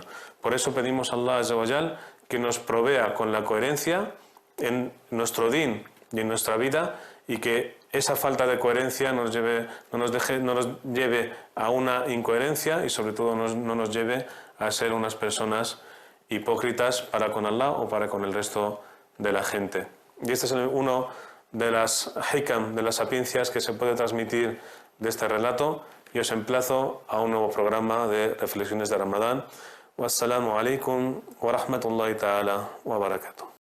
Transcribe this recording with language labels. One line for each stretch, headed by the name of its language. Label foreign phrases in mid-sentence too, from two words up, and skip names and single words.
Spanish: Por eso pedimos a Allah
Arabic: عز وجل
Spanish: que nos provea con la coherencia en nuestro din y en nuestra vida, y que esa falta de coherencia no nos lleve a una incoherencia y sobre todo no nos lleve a ser unas personas hipócritas para con Allah o para con el resto de la gente. Y este es uno de las hikam, de las sapiencias que se puede transmitir de este relato, y os emplazo a un nuevo programa de reflexiones de Ramadán.
Arabic: والسلام عليكم ورحمة الله تعالى وبركاته.